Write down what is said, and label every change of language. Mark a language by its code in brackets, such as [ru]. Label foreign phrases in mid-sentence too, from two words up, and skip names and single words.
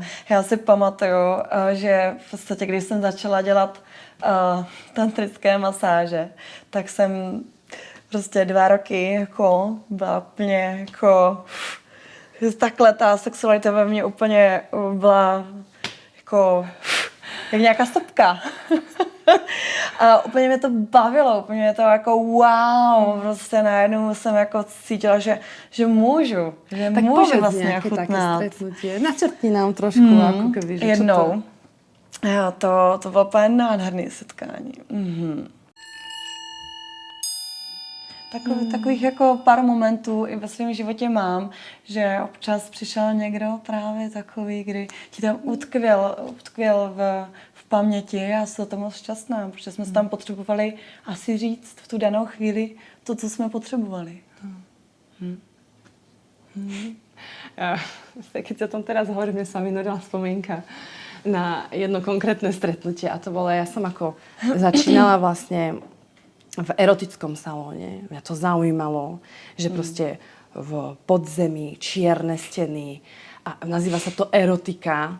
[cs] Já si pamatuju, že v podstatě, když jsem začala dělat tantrické masáže, tak jsem prostě 2 roky jako byla úplně jako takhle ta sexualita ve mně úplně byla jako jak nějaká stopka. A úplně mě to bavilo, úplně mě to jako wow, prostě najednou jsem jako cítila, že můžu, že tak můžu vlastně [sk] nejaké také [cs] chutnat. [sk] stretnutie. Načrtni nám trošku, ako keby, že [cs] Jednou. [sk] čo to... [cs] Jo, to bylo úplně nádherné setkání. Takových jako pár momentů i ve svém životě mám, že občas přišel někdo právě takový, kdy ti tam utkvěl v paměti a jsem to moc šťastná, protože jsme se tam potřebovali asi říct v tu danou chvíli to, co jsme potřebovali. [sk] Keď o tom teraz hovorím, mne sa vynorila spomienka na jedno konkrétne stretnutie a to bolo, ja som ako začínala vlastne v erotickom salóne. Mňa to zaujímalo, že proste v podzemí čierne steny a nazýva sa to erotika.